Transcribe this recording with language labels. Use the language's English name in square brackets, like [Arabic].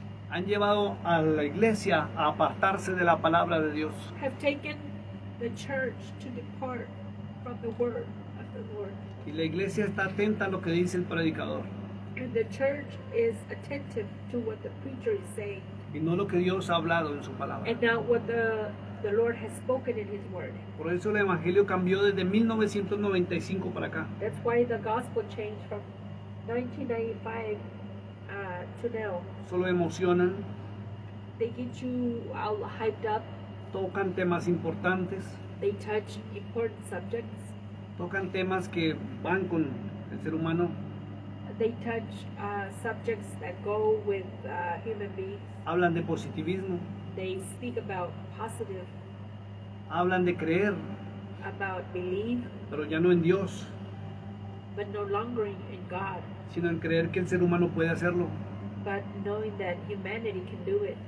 [Spanish] han llevado a la iglesia a apartarse de la palabra de Dios. [English] have taken the church to depart from the word of the Lord. [Spanish] Y la iglesia está atenta a lo que dice el predicador [English] And the church is attentive to what the preacher is saying [Spanish] y no lo que Dios ha hablado en su palabra. [English] and not what the Lord has spoken in His word. [Spanish] Por eso el evangelio cambió desde 1995 para acá. [English] That's why the gospel changed from 1995 to now. [Spanish] Solo emocionan, [English] They get you all hyped up. [Spanish] tocan temas importantes, [English] They touch important subjects. [Spanish] tocan temas que van con el ser humano, [English] They touch subjects that go with human beings. [Spanish] hablan de positivismo, [English] They speak about positive, [Spanish] hablan de creer, [English] about belief, [Spanish] pero ya no en Dios, [English] but no longer in God, [Spanish] sino en creer que el ser humano puede hacerlo. [English] but knowing that humanity can do it.